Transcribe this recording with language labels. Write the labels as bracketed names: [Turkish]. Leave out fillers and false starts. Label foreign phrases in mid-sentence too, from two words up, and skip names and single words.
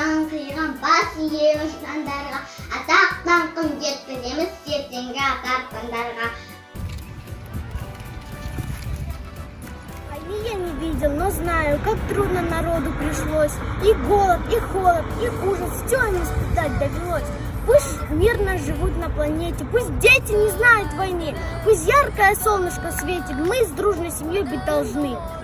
[Kazakh] сыйған бас ием жандарға, атақ-даңқын жеткіземіз ертеңгі ата-арқандарға. [Russian] Войны я не видел, но знаю, как трудно народу пришлось. И голод, и холод, и ужас, все им испытать довелось. Пусть мирно живут на планете, пусть дети не знают войны, пусть яркое солнышко светит, мы с дружной семьей быть должны.